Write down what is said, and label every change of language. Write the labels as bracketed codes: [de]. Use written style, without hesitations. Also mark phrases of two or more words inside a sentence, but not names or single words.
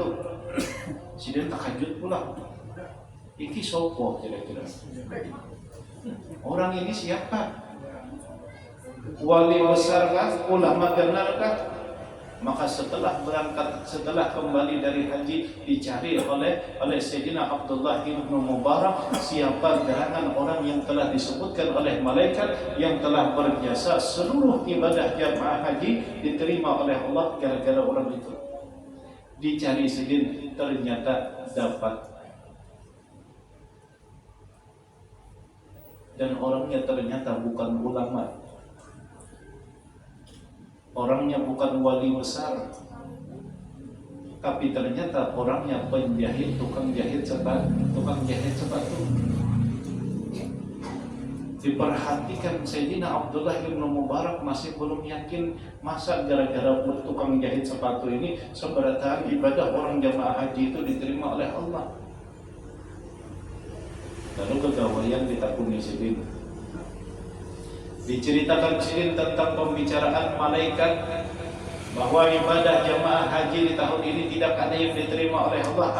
[bjn] Sidin takajud pula, [jv] iki sopo [bjn] kira-kira? [id] Orang ini siapa? Wali besar kah? Ulama benar kah? Maka setelah kembali dari haji, dicari oleh Sayyidina Abdullah bin Mubarak siapa gerangan orang yang telah disebutkan oleh malaikat yang telah berjasa seluruh ibadah jamaah haji diterima oleh Allah gara-gara orang itu. Dicari Sidin, ternyata dapat. Dan orangnya ternyata bukan ulama, orangnya bukan wali besar, tapi ternyata orangnya penjahit, tukang jahit sepatu. Diperhatikan Sayyidina Abdullah bin Mubarak masih belum yakin, masa gara-gara tukang jahit sepatu ini seberatan ibadah orang jamaah haji itu diterima oleh Allah. [bjn] Lalu kegawaian ditakuni Sidin. [id] Diceritakan Sidin tentang pembicaraan malaikat bahwa ibadah jamaah haji di tahun ini tidak ada yang diterima oleh Allah.